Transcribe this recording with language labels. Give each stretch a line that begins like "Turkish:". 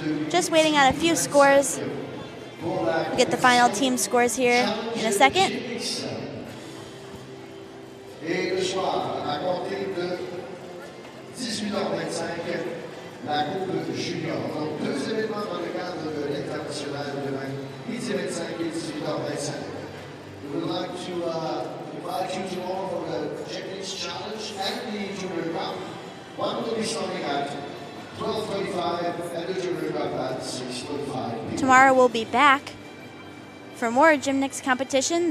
English: Just waiting on a few scores. We'll get the final team scores here in a second.
French: Et le soir, à compter de 18h25, la Coupe Junior. Donc, deux événements dans le cadre de l'international demain, midi 25 et 18h25.
English: We would like to invite you to all for the Gymnix Challenge and the Junior Cup. One will be starting at 12:35 and the Junior Cup at 6:45. Tomorrow we'll be back for more Gymnix competition.